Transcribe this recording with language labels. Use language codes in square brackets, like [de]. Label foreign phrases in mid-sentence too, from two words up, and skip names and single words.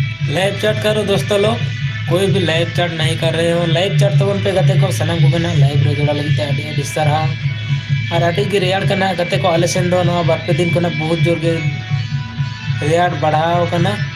[en] live chat [hi] करो दोस्तों लोग। कोई भी लाइव चैट नहीं कर रहे हो, [en] live chat [sat] तबन पे गते को सनम को ना लाइव रे जोड़ा लगी आडी आडी सारहाव। और आडी गे रेयाड़ कना गते को आले सेन दो नवा बार पे दिन को ना [hi] बहुत जोर [sat] गे रेयाड़ बढ़ाव कना।